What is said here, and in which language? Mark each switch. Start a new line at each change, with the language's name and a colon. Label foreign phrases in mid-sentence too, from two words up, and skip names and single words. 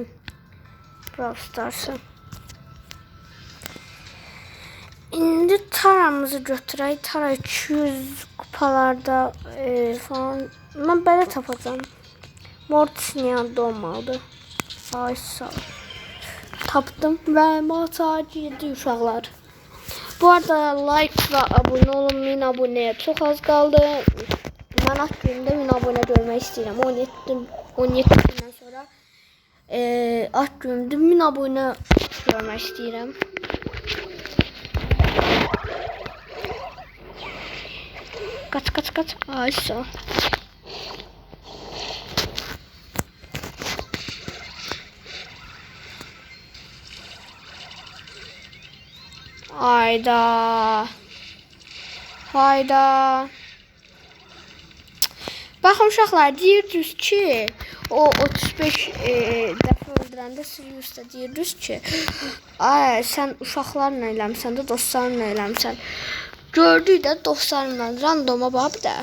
Azerbaijani: Brawl Stars'ı. İndi taramızı götürək. Tara 200 kupalarda falan. Mən belə tapacağım. Mortis'in yanında olmalıdır. Ay sağ ol. Tapdım ve maça girdi uşaqlar.
Turkish: Bu arada like ve abone olun. 1000 aboneye çok az kaldı. Ben aklımda 1000 abone görmek istiyorum. 17
Azerbaijani: gündən sonra
Turkish: aklımda 1000 abone görmek istiyorum. Kaç. Ay sağ ol. Hayda.
Azerbaijani: Baxın uşaqlar, deyirdiniz ki, o 35 dəfə öldürəndə Sirius'da deyirdiniz ki, ay sən uşaqlarla eləmsən də, dostlarla eləmsən. Gördük də dostlarla randoma bax da.